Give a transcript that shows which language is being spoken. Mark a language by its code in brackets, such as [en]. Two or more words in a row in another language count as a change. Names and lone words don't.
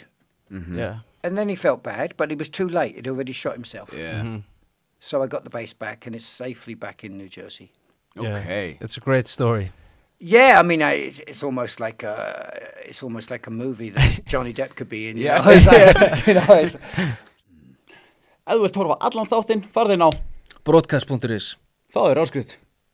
[en] Yeah. And then he felt bad, but he was too late. He'd already shot himself. Yeah. So I got the bass back, and it's safely back in New Jersey. Okay. It's a great story. Yeah, I mean, it's almost like a movie that Johnny Depp could be in. You know? [is] Ef þú vilt horfa á allan þáttinn, farðu inn á Broadcast.is Það er áskrift